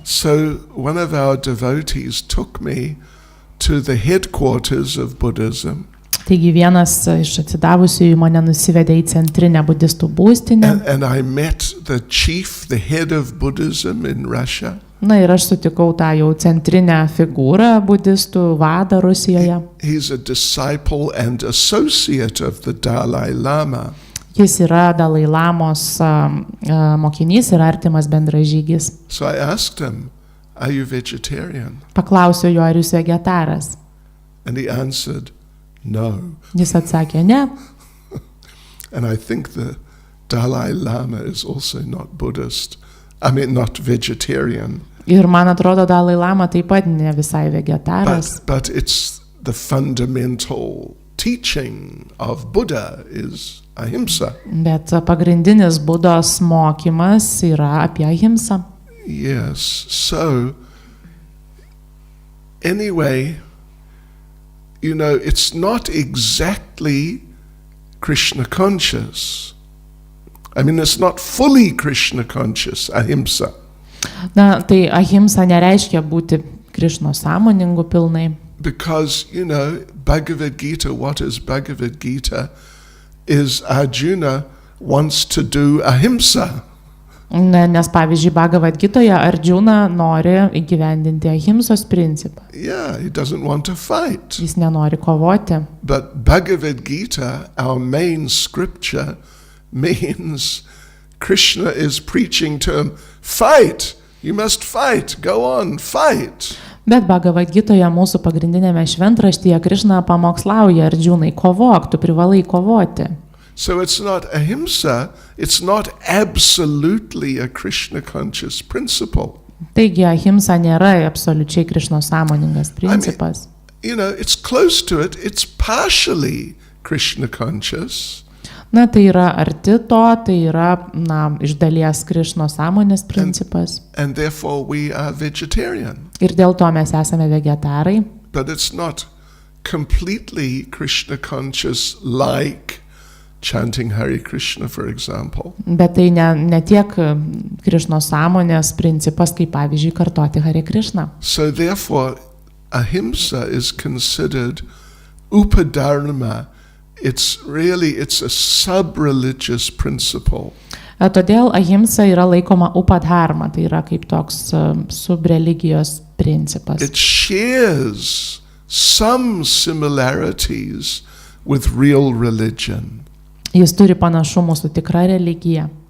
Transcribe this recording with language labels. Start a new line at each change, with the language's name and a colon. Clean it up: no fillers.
English: So one of our devotees took me to the headquarters of Buddhism.
Lithuanian: Taigi vienas iš atsidavusiųjų mane nusivedė į centrinę budistų būstinę.
English: And I met the chief, the head of Buddhism in Russia.
Lithuanian: Na ir aš sutikau tą jau centrinę figūrą budistų vadą Rusijoje.
English: He's a disciple and associate of the Dalai Lama.
Lithuanian: Jis yra Dalai Lamos mokinys ir artimas bendražygis.
English: So I asked him, "Are you vegetarian?"
Lithuanian: Paklausiau jo, ar jūs vegetaras.
English: And he answered, "No."
Lithuanian: Jis atsakė, ne.
English: And I think the Dalai Lama is also not Buddhist. I mean, not vegetarian.
Lithuanian: Ir man atrodo, Dalai Lama taip pat ne visai vegetaras.
English: But it's the fundamental teaching of Buddha is ahimsa.
Lithuanian: Bet pagrindinis Budos mokymas yra apie ahimsą.
English: Yes. So, anyway, you know, it's not exactly Krishna conscious. I mean, it's not fully Krishna conscious, ahimsa.
Lithuanian: Na, tai ahimsa nereiškia būti Krišnos sąmoningu pilnai.
English: Because, you know, Bhagavad Gita, what is Bhagavad Gita, is Arjuna wants to do ahimsa.
Lithuanian: Nes pavyzdžiui, Bhagavad Gitoje Arjuna nori įgyvendinti ahimsos principą.
English: Yeah, he doesn't want to fight.
Lithuanian: Jis nenori kovoti.
English: But Bhagavad Gita, our main scripture, means Krishna is preaching to him, fight, you must fight, go on, fight.
Lithuanian: Bet Bhagavad Gitoje mūsų pagrindinėme šventraštyje Krišna pamokslauja Arjunai, kovok, tu privalai kovoti.
English: So it's not ahimsa, it's not absolutely a Krishna conscious principle.
Lithuanian: Taigi ahimsa nėra absoliučiai Krišnos sąmoningas principas.
English: You know, it's close to it, it's partially Krishna conscious.
Lithuanian: Na, tai yra arti to, tai yra, iš dalies Krišnos sąmonės principas.
English: And therefore we are vegetarian.
Lithuanian: Ir dėl to mes esame vegetarai.
English: But it's not completely Krishna conscious like chanting Hare Krishna, for example.
Lithuanian: Bet tai ne tiek Krišnos sąmonės principas, kaip pavyzdžiui kartoti Hare Krishna.
English: So therefore, ahimsa is considered upadharma. It's a sub-religious principle.
Lithuanian: Todėl ahimsa yra laikoma upadharma, tai yra kaip toks subreligijos principas.
English: It shares some similarities with real religion.
Lithuanian: Jis turi panašumų su tikra religija.